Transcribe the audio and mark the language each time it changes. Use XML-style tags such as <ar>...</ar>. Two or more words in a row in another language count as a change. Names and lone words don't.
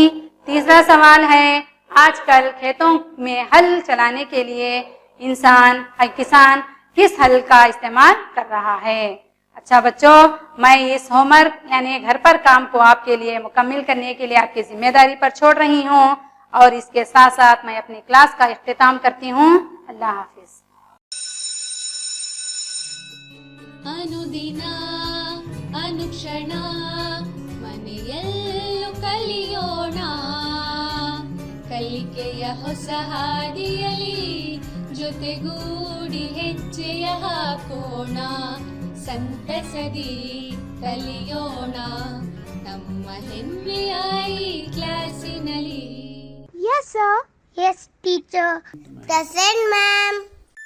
<ur>تیسرا سوال ہے آج کل کھیتوں میں ہل چلانے کے لیے کسان کس ہل کا استعمال کر رہا ہے. اچھا بچوں، میں اس ہوم ورک یعنی گھر پر کام کو آپ کے لیے مکمل کرنے کے لیے آپ کی ذمہ داری پر چھوڑ رہی ہوں اور اس کے ساتھ ساتھ میں اپنی کلاس کا اختتام کرتی ہوں. اللہ حافظ.</ur> <kn>ಅನುದಿನ ಅನುಕ್ಷಣ ಮನೆಯಲ್ಲೂ ಕಲಿಯೋಣ, ಕಲಿಕೆಯ ಹೊಸ ಹಾದಿಯಲಿ ಜೊತೆಗೂಡಿ ಹೆಜ್ಜೆಯ ಹಾಕೋಣ, ಸಂತಸದಿ ಕಲಿಯೋಣ ನಮ್ಮ ಹೆಮ್ಮೆಯ ಈ ಕ್ಲಾಸಿನಲ್ಲಿ.</kn> <en>Yes, sir. Yes, teacher. Present, ma'am.</en>